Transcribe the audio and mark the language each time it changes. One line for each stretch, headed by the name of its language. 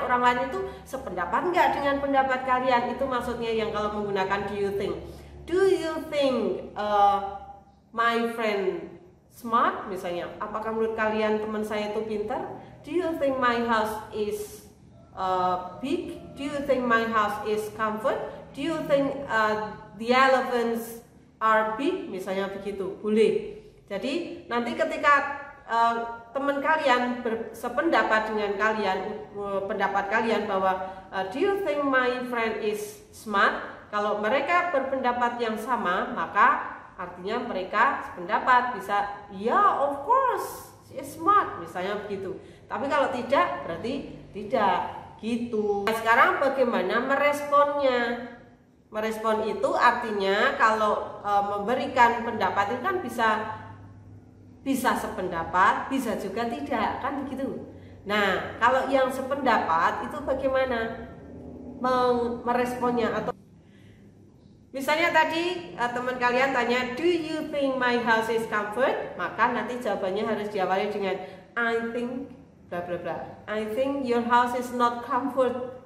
Indonesian: Orang lain itu sependapat enggak dengan pendapat kalian? Itu maksudnya yang kalau menggunakan
English: do you think. Do you think my friend smart,
Indonesian: misalnya? Apakah menurut kalian teman saya itu pintar?
English: Do you think my house is big? Do you think my house is comfort? Do you think the elephants are big?
Indonesian: Misalnya begitu, boleh. Jadi nanti ketika teman kalian sependapat dengan kalian, pendapat kalian bahwa
English: do you think my friend is smart?
Indonesian: Kalau mereka berpendapat yang sama, maka artinya mereka sependapat, bisa
English: yeah of course she is smart,
Indonesian: misalnya begitu. Tapi kalau tidak, berarti tidak. Gitu. Nah, sekarang bagaimana meresponnya? Merespon itu artinya kalau memberikan pendapat itu kan bisa sependapat, bisa juga tidak, kan begitu. Nah, kalau yang sependapat itu bagaimana meresponnya? Atau misalnya tadi teman kalian tanya,
English: do you think my house is comfort?
Indonesian: Maka nanti jawabannya harus diawali dengan
English: I think bla bla bla. I think your house is not comfort.